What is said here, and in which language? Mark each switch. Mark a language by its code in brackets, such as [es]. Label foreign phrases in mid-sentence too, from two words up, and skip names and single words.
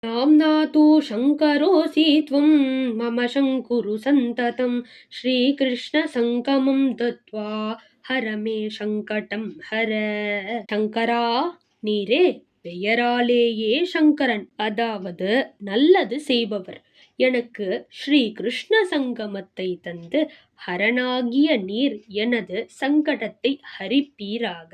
[sa] नाम्ना तु शङ्करोऽसि त्वं मम शङ्कुरु सन्ततं श्रीकृष्णसङ्गमं दत्त्वा हर मे सङ्कटं हर. [ta] சங்கரா, நீரே பெயராலேயே சங்கரன், அதாவது நல்லது செய்பவர். எனக்கு ஸ்ரீ கிருஷ்ண சங்கமத்தை தந்து ஹரனாகிய நீர் எனது சங்கடத்தை ஹரிப்பீராக.